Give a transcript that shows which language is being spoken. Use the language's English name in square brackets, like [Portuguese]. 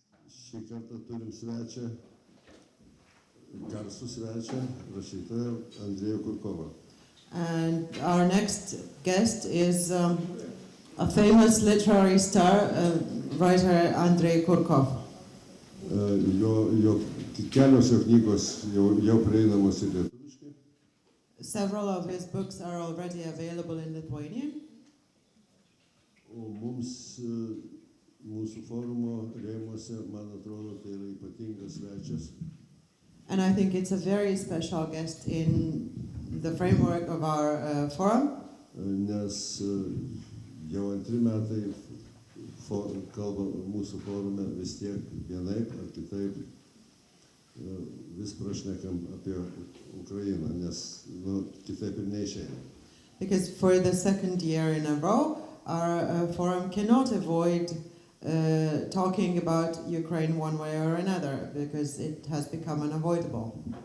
[Lithuanian] Šį kartą turim svečią, garsų svečią, rašytoją Andriejų Kurkovą. [English] And our next guest is a famous literary star, writer Andrii Kurkov. [Lithuanian] Jo kelios jo knygos jau prieinamos ir lietuviškai. [English] Several of his books are already available in Lithuanian. [Lithuanian] O mums, mūsų forumo rėmuose, man atrodo, tai yra ypatingas svečias. [English] And I think it's a very special guest in the framework of our forum. [Lithuanian] Nes jau antri metai kalba mūsų forume vis tiek vienaip ar kitaip vis prašnekam apie Ukrainą, nes kitaip ir neišeina. [English] Because for the second year in a row, our forum cannot avoid talking about Ukraine one way or another, because it has become unavoidable.